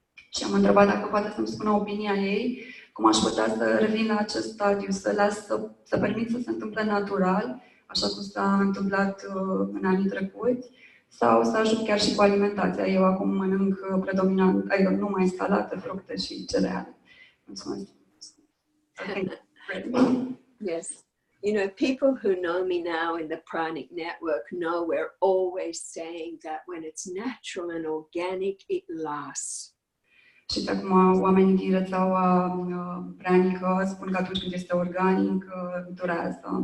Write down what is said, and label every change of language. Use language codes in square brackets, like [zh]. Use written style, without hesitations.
[ro] Și am întrebat dacă poate să-mi spună opinia ei, cum aș putea să revin la acest stadiu, să permit să se întâmple natural, așa cum s-a întâmplat în anii trecuți, sau să ajut chiar și cu alimentația. Eu acum mănânc predominant, adică numai salată, fructe și cereale. Mulțumesc. [en] Yes. You know, people who know me now in the Pranic network know we're always saying that when it's natural and organic, it lasts. [ro] Și acum oamenii din rețeaua pranică spun că atunci când este organic, durează.